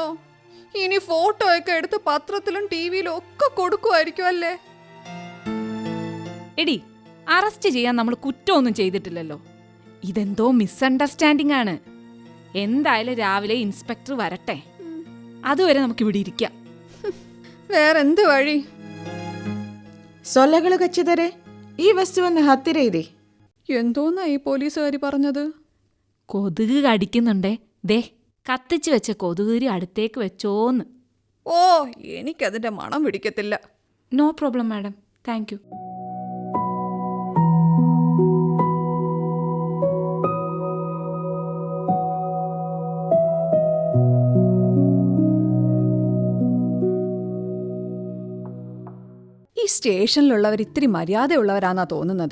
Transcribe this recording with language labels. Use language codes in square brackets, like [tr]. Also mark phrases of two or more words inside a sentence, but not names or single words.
[ml] ഇനി ഫോട്ടോ ഒക്കെ എടുത്ത് പത്രത്തിലും ടിവിയിലും ഒക്കെ കൊടുക്കുമായിരിക്കും അല്ലേ? എടി, അറസ്റ്റ് ചെയ്യാൻ നമ്മൾ കുറ്റമൊന്നും ചെയ്തിട്ടില്ലല്ലോ. ഇതെന്തോ മിസ്അണ്ടർസ്റ്റാൻഡിംഗ് ആണ്. എന്തായാലും രാവിലെ ഇൻസ്പെക്ടർ വരട്ടെ, അതുവരെ നമുക്ക് ഇവിടെ ഇരിക്കാം. വേറെന്ത് വഴി? [kn] ಸೊಳ್ಳೆಗಳು ಕಚ್ಚಿದರೆ ಈ ವಸ್ತುವನ್ನು ಹತ್ತಿರ ಇದೆ. [ml] എന്തോന്നാ ഈ പോലീസുകാരി പറഞ്ഞത്? കൊതുക് കടിക്കുന്നുണ്ടേ, ദേ കത്തിച്ച് വെച്ച കൊതുകുതിരി അടുത്തേക്ക് വെച്ചോന്ന്. ഓ, എനിക്കതിന്റെ മണം പിടിക്കത്തില്ല. [en] No problem madam, thank you. [ml] ഈ സ്റ്റേഷനിലുള്ളവർ ഇത്തിരി മര്യാദയുള്ളവരാന്നാ തോന്നുന്നത്.